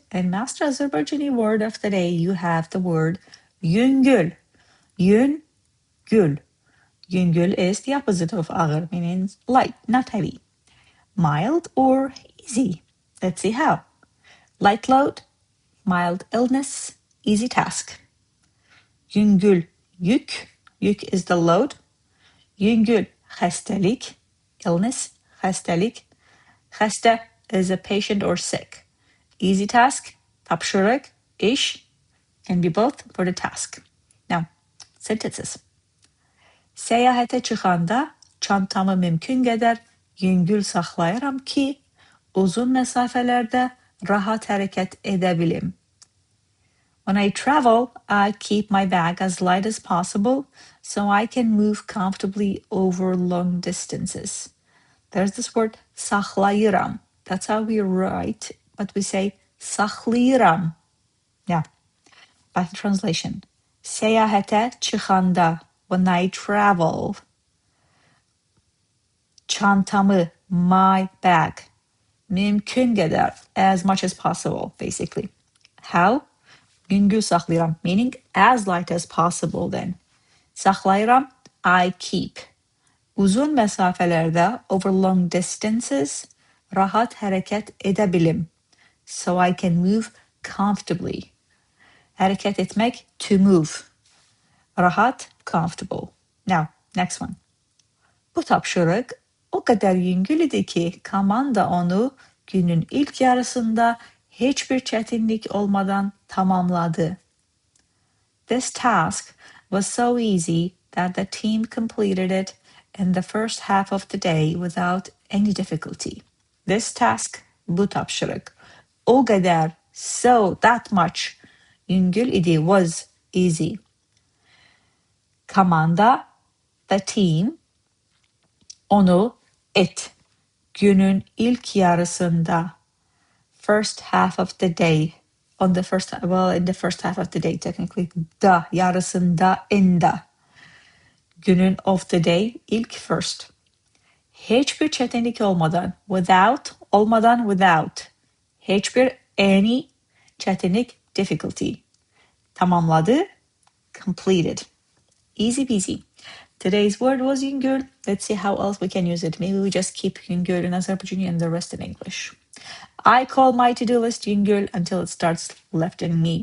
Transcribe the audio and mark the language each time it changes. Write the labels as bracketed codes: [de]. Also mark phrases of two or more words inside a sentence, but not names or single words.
[en] In Master Azerbaijani word of the day, you have the word YÜNGÜL. YÜNGÜL. YÜNGÜL is the opposite of ağır, meaning light, not heavy. Mild or easy. Let's see how. Light load, mild illness, easy task. YÜNGÜL, yük. Yük is the load. [az] YÜNGÜL, xəstəlik, illness, xəstəlik. [en] Xəstə is a patient or sick. Easy task, [az] tapşırıq, iş, [en] can be both for the task. Now, sentences. [az] Səyahətə çıxanda çantamı mümkün qədər yüngül saxlayıram ki, uzun məsafələrdə rahat hərəkət edə bilim. [en] When I travel, I keep my bag as light as possible so I can move comfortably over long distances. There's this word saxlayıram. That's how we write, but we say saxlayıram. Yeah. Back to translation. [az] Səyahətə çıxanda, [en] when I travel. Çantamı, my bag. [az] Mümkün qədər, [en] as much as possible, basically. How? [az] Yüngül saxlayıram, [en] meaning as light as possible then. Saxlayıram, I keep. [az] Uzun məsafələrdə, [en] over long distances, [az] rahat hərəkət edə bilim. [en] So I can move comfortably. [az] Hərəkət etmək, [en] to move. Rahat, comfortable. Now, next one. [az] Bu tapşırıq o kadar yüngül idi ki komanda onu günün ilk yarısında hiçbir çətinlik olmadan tamamladı. [en] This task was so easy that the team completed it in the first half of the day without any difficulty. This task, [az] bu tapşırıq, o kadar, [en] so, that much, [az] yüngül idi, [en] was easy. Komanda, the team, [az] onu, it, günün ilk yarısında, [en] first half of the day, in the first half of the day technically, [az] da, yarısında, [en] in the, günün of the day, ilk first. [az] Hiçbir çətinlik olmadan, olmadan without, hiçbir any, çətinlik, difficulty. [en] Tamamladı, completed. Easy peasy. Today's word was yüngül. Let's see how else we can use it. Maybe we just keep yüngül in Azerbaijani and the rest in English. I call my to-do list yüngül until it starts lifting me.